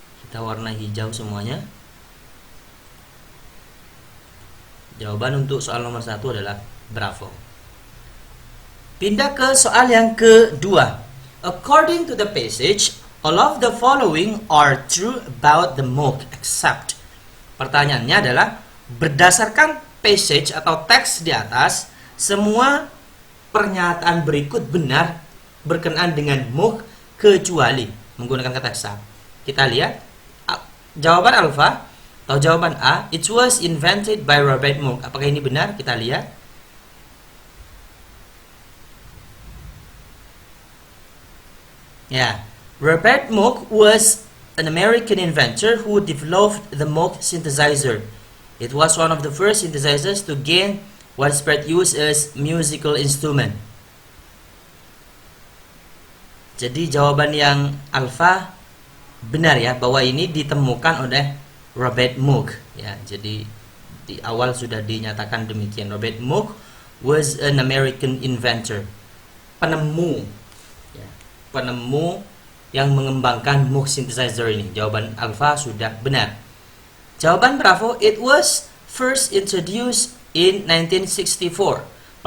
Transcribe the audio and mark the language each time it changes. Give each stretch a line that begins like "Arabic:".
Indonesian: Kita warna hijau semuanya. Jawaban untuk soal nomor 1 adalah bravo. Pindah ke soal yang kedua.
English: According to the passage, all of the following are true about the MOOC except.
Indonesian: Pertanyaannya adalah, berdasarkan passage atau teks di atas, semua pernyataan berikut benar berkenaan dengan MOOC kecuali, menggunakan kata except. Kita lihat jawaban alfa atau jawaban A,
English: it was invented by Robert Moog.
Indonesian: Apakah ini benar? Kita lihat.
English: Ya, Robert Moog was an American inventor who developed the Moog synthesizer. It was one of the first synthesizers to gain widespread use as musical instrument.
Indonesian: Jadi jawaban yang alfa benar ya, bahwa ini ditemukan oleh Robert Moog ya. Jadi di awal sudah dinyatakan demikian.
English: Robert Moog was an American inventor,
Indonesian: penemu ya, penemu yang mengembangkan Moog synthesizer ini. Jawaban alfa sudah benar.
English: Jawaban bravo, it was first introduced in 1964.